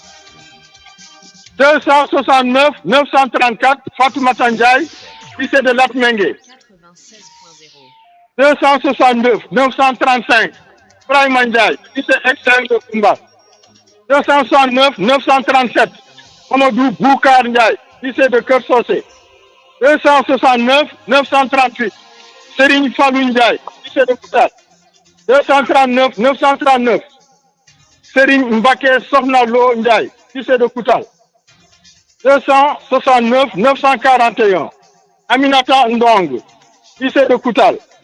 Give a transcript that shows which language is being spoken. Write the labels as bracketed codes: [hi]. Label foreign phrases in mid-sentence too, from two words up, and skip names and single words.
[fr] 269 934, Fatoumata Ndiaye, lycée de Latmingué. 269 935, Brahima Ndiaye, lycée XM de Koumbal. 269 937, Amadou Boukar Ndiaye, lycée de Keur Socé. 269 938, Serigne Fallou Ndiaye, lycée de Koutal. 239 939, Serigne Mbaké Sokhna Lo Ndiaye, lycée de Koutal. 269 941, Aminata Ndong, lycée de Koutal.